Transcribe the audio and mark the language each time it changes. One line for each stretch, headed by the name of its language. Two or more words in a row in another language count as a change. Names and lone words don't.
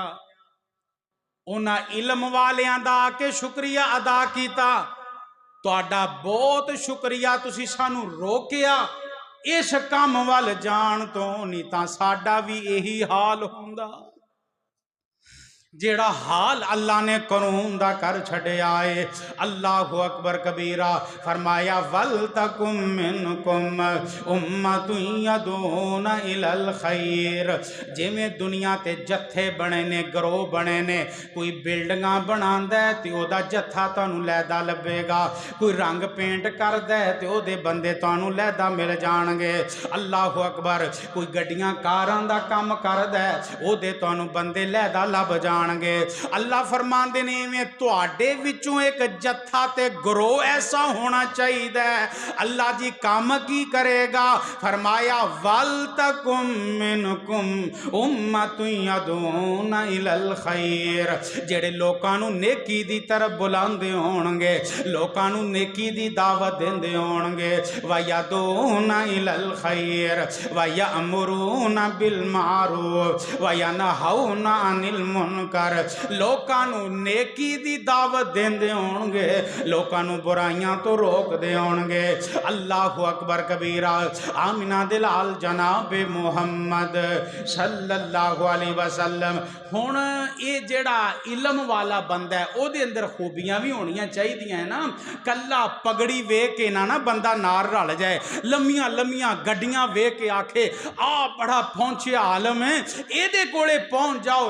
Punjabi: ਉਹਨਾਂ ਇਲਮ ਵਾਲਿਆਂ ਦਾ ਆ ਕੇ ਸ਼ੁਕਰੀਆ ਅਦਾ ਕੀਤਾ, ਤੁਹਾਡਾ ਬਹੁਤ ਸ਼ੁਕਰੀਆ ਤੁਸੀਂ ਸਾਨੂੰ ਰੋਕਿਆ ਇਸ ਕੰਮ ਵੱਲ ਜਾਣ ਤੋਂ, ਨਹੀਂ ਤਾਂ ਸਾਡਾ ਵੀ ਇਹੀ ਹਾਲ ਹੁੰਦਾ। ਜਿਹੜਾ ਹਾਲ ਅੱਲਾਹ ਨੇ ਕਾਰੂਨ ਦਾ ਕਰ ਛੱਡਿਆ ਹੈ।
Arabic: الله أكبر كبيرا. फरमाया ولتكن منكم أمة يدعون إلى الخير.
Punjabi: ਜਿਵੇਂ ਦੁਨੀਆ ਤੇ ਜੱਥੇ ਬਣੇ ਨੇ, ਗਰੋਹ ਬਣੇ ਨੇ, ਕੋਈ ਬਿਲਡਿੰਗਾਂ ਬਣਾਂਦਾ ਹੈ ਤੇ ਓਦਾ ਜੱਥਾ ਤੁਹਾਨੂੰ ਲੈਦਾ ਲਭੇਗਾ, ਕੋਈ ਰੰਗ ਪੇਂਟ ਕਰਦਾ ਹੈ ਤੇ ਓਦੇ ਬੰਦੇ ਤੁਹਾਨੂੰ ਲੈਦਾ ਮਿਲ ਜਾਣਗੇ।
Arabic: الله أكبر.
Punjabi: ਕੋਈ ਗੱਡੀਆਂ ਕਾਰਾਂ ਦਾ ਕਾਮ ਕਰਦਾ ਹੈ ਓਦੇ ਤੁਹਾਨੂੰ ਬੰਦੇ ਲੈਦਾ ਲਭ ਜਾਣਗੇ। ਅੱਲਾਹ ਫ਼ਰਮਾਂਦੇ ਨੇ ਇਵੇਂ ਤੁਹਾਡੇ ਵਿਚੋਂ ਏਕ ਜੱਥਾ ਤੇ ਗਰੋਹ ਐਸਾ ਹੋਣਾ ਚਾਹੀਦਾ। ਅੱਲਾਹ ਜੀ ਕਾਮ ਕੀ ਕਰੇਗਾ?
Arabic: फरमाया ولتكن منكم أمة يدعون إلى الخير.
Punjabi: ਜਿਹੜੇ ਲੋਕਾਂ ਨੂੰ ਨੇਕੀ ਦੀ ਤਰਫ਼ ਬੁਲਾਂਦੇ ਹੋਣਗੇ, ਲੋਕਾਂ ਨੂੰ ਨੇਕੀ ਦੀ ਦਾਅਵਤ ਦੇਂਦੇ ਹੋਣਗੇ,
Arabic: ويدعون إلى الخير ويأمرون بالمعروف وينهون عن المنكر.
Punjabi: ਲੋਕਾਂ ਨੂੰ ਨੇਕੀ ਦੀ ਦਾਅਵਤ ਦੇਂਦੇ ਹੋਣਗੇ, ਲੋਕਾਂ ਨੂੰ ਬੁਰਾਈਆਂ ਤੋਂ ਰੋਕਦੇ ਹੋਣਗੇ।
Arabic: الله أكبر كبيرا.
Punjabi: ਆਮਿਨਾ ਦੇ ਲਾਲ ਜਨਾਬ ਮੁਹੰਮਦ
Arabic: صلى الله عليه وسلم.
Punjabi: ਹੁਣ ਏ ਜਿਹੜਾ ਇਲਮ ਵਾਲਾ ਬੰਦਾ ਹੈ ਓਹਦੇ ਅੰਦਰ ਖ਼ੂਬੀਆਂ ਭੀ ਹੋਣੀਆਂ ਚਾਹੀਦੀਆਂ ਹੈ ਨਾ। ਕੱਲਾ ਪਗੜੀ ਵੇਖ ਕੇ ਨਾ ਬੰਦਾ ਨਾਰ ਰਲ ਜਾਏ, ਲੰਮੀਆਂ ਲੰਮੀਆਂ ਗੱਡੀਆਂ ਵੇਖ ਕੇ ਆਖੇ ਆ ਬੜਾ ਪਹੁੰਚਿਆ ਆਲਮ ਹੈ, ਏਦੇ ਕੋਲੇ ਪਹੁੰਚ ਜਾਓ।